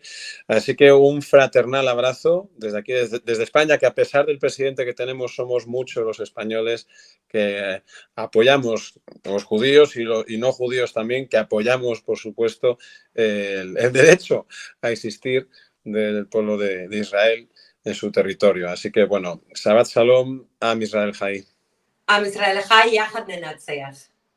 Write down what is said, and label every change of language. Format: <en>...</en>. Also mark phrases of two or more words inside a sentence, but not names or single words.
<es>Así que un fraternal abrazo desde aquí, desde España, que a pesar del presidente que tenemos, somos muchos los españoles que apoyamos, los judíos y no judíos también, que apoyamos, por supuesto, el derecho a existir del pueblo de Israel en su territorio. Así que, bueno,</es> <he>שבת שלום, עם ישראל חי. עם ישראל חי, יחד ננצח.</he>